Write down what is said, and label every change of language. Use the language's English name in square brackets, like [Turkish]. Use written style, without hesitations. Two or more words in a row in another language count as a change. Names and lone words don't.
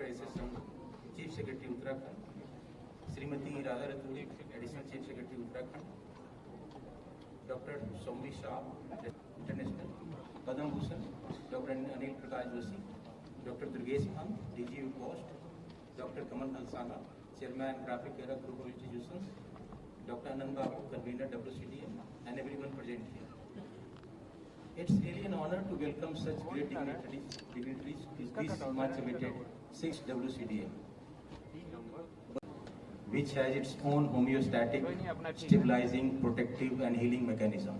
[English] S.S. Singh, Chief Secretary Uttarakhand, Srimati Radha Rathore, Additional Chief Secretary Uttarakhand, Dr. Sombi Shah, International, Padam Bhushan, Dr. Anil Prakash Joshi, Dr. Durgesh Khan, DG Post, Dr. Kamal Hansana, Chairman Graphic Era Group of Institutions, Dr. Anand Babu, Convener WCDM, and everyone present here. It's really an honor to welcome such great dignitaries to this much awaited 6th WCDM, which has its own homeostatic, stabilizing, protective, and healing mechanism.